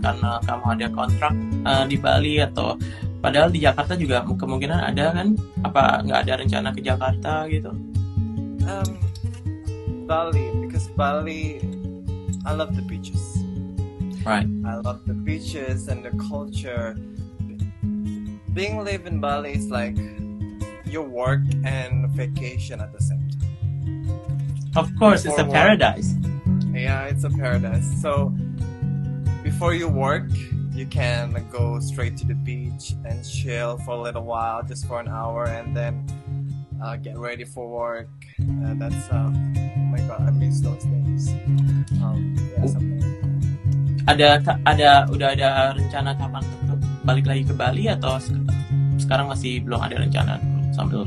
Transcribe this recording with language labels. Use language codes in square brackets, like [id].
[id] Karena kamu ada kontrak di Bali atau padahal di Jakarta juga kemungkinan ada kan? Apa nggak ada rencana ke Jakarta gitu? [en] Bali, because Bali, I love the beaches. Right. I love the beaches and the culture. Being live in Bali is like your work and vacation at the same time. Of course, it's a paradise. Yeah, it's a paradise. So before you work, you can go straight to the beach and chill for a little while, just for an hour, and then get ready for work. That's oh my god, I miss those days. Yeah, something. [id] Udah ada rencana kapan untuk balik lagi ke Bali atau sekarang masih belum ada rencana sambil